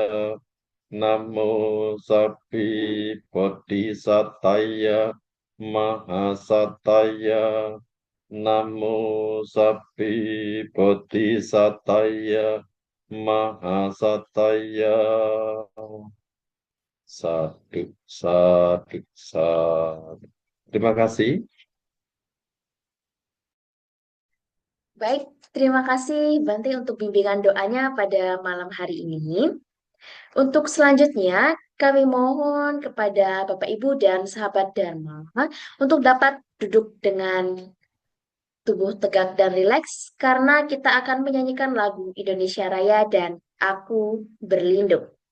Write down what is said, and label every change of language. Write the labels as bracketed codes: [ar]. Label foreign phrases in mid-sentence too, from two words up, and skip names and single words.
[pi] Namo sabbi bodhisattvaya mahasataya. Namo sabbi bodhisattvaya Mahasataya. Sadu, sadu, sadu. [id] Terima kasih. Baik, terima kasih Bante untuk bimbingan doanya pada malam hari ini. Untuk selanjutnya, kami mohon kepada Bapak Ibu dan sahabat Dharma untuk dapat duduk dengan tubuh tegak dan rileks karena kita akan menyanyikan lagu Indonesia Raya dan Aku Berlindung.